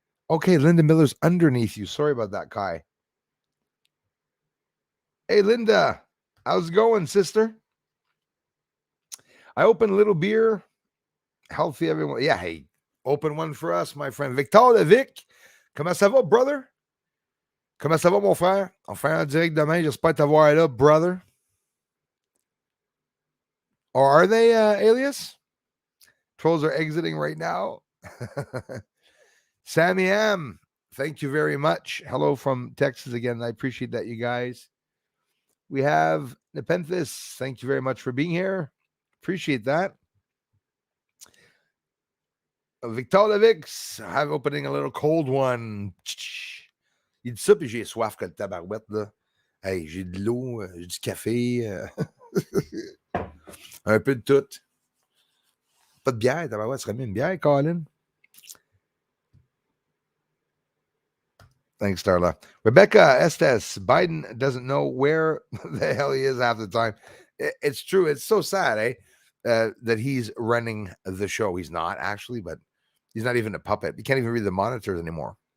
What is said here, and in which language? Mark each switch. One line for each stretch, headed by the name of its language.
English: Okay, Linda Miller's underneath you. Sorry about that, Kai. Hey, Linda. How's it going, sister? I opened a little beer. Healthy, everyone. Yeah, hey, open one for us, my friend.
French: Victor de Vic. Comment ça va, brother? Comment ça va, mon frère? On fait un direct demain. J'espère t'avoir là, brother.
English: Or are they, Alias? Trolls are exiting right now. Sammy M, thank you very much. Hello from Texas again. I appreciate that, you guys. We have Nepenthes. Thank you very much for being here. Appreciate that. Victor Levix, I'm opening a little cold one.
French: Il dit ça, puis j'ai soif que le tabarouette, là. Hey, j'ai de l'eau, j'ai du café, un peu de tout. Pas de bière, tabarouette, serait bien une bière, Colin.
English: Thanks, Starla. Rebecca Estes, Biden doesn't know where the hell he is half the time. It's true. It's so sad, that he's running the show. He's not actually, but he's not even a puppet. He can't even read the monitors anymore.